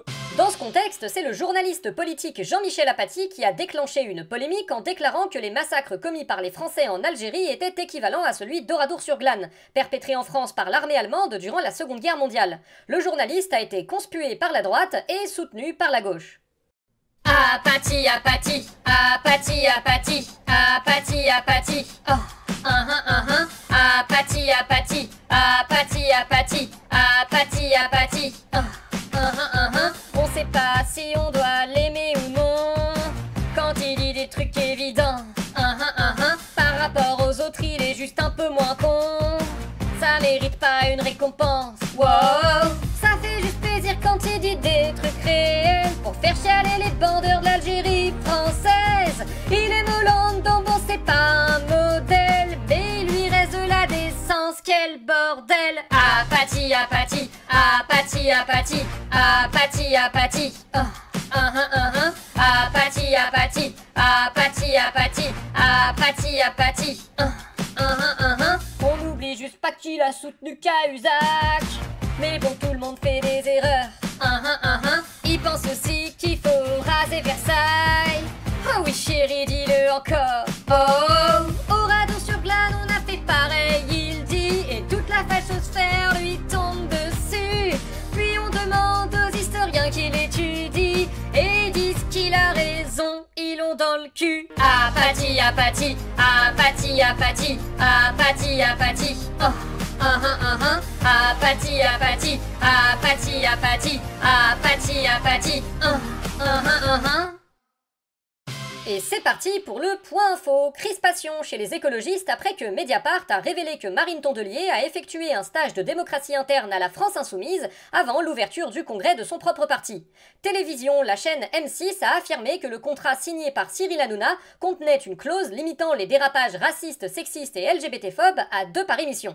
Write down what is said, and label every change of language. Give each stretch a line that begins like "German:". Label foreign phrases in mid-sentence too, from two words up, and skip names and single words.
French: Dans ce contexte, c'est le journaliste politique Jean-Michel Apathy qui a déclenché une polémique en déclarant que les massacres commis par les Français en Algérie étaient équivalents à celui d'Oradour-sur-Glane, perpétré en France par l'armée allemande durant la Seconde Guerre mondiale. Le journaliste a été conspué par la droite et soutenu par la gauche. Apathy, Apathy, Apathy, Apathy, Apathy, Apathy, oh, Apathy, Apathy, Apathy, Apathy, Apathy, Apathy, oh, on sait pas si on doit l'aimer ou non, quand il dit des trucs évidents, par rapport aux autres il est juste un peu moins con, ça mérite pas une récompense, wow, ça fait juste plaisir quand il dit des trucs réels, pour faire chialer les bandeurs de l'Algérie française. Il est Moulin bon c'est pas un modèle, mais il lui reste de la décence, quel bordel. Apathy, Apathy, Apathy, Apathy, Apathy, Apathy, oh, Apathy, Apathy, Apathy, Apathy, Apathy, Apathy, on n'oublie juste pas qu'il a soutenu Cahuzac, mais bon tout le monde fait des erreurs. Il pense aussi qu'il faut raser Versailles. Oh oui chérie, dis-le encore. Oh, Oradour-sur-Glane, on a fait pareil, il dit, et toute la fachosphère lui tombe dessus. Puis on demande aux historiens qui l'étudient, et ils disent qu'il a raison, ils l'ont dans le cul. Apathy, Apathy, Apathy, Apathy, Apathy, Apathy, oh. Apathy, Apathy, Apathy, Apathy, Apathy, Apathy, Et c'est parti pour le point info. Crispation chez les écologistes après que Mediapart a révélé que Marine Tondelier a effectué un stage de démocratie interne à la France Insoumise avant l'ouverture du congrès de son propre parti. Télévision, la chaîne M6 a affirmé que le contrat signé par Cyril Hanouna contenait une clause limitant les dérapages racistes, sexistes et LGBT-phobes à 2 par émission.